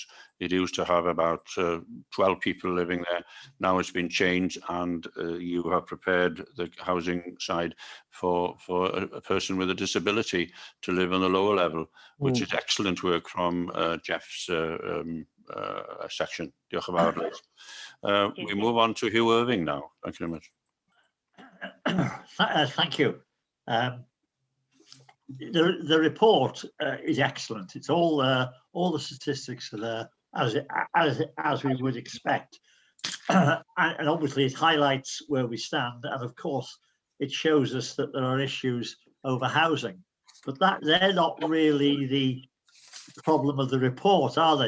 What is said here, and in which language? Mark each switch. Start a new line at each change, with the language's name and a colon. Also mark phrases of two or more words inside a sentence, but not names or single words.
English: It used to have about 12 people living there. Now it's been changed, and you have prepared the housing side for a person with a disability to live on the lower level, which is excellent work from Jeff's section.
Welsh: Diolch yn fawr, Liz.
English: We move on to Hugh Irving now. Thank you very much. Thank you. The report is excellent. It's all the statistics are there as we would expect, and obviously it highlights where we stand, and of course it shows us that there are issues over housing, but they're not really the problem of the report, are they?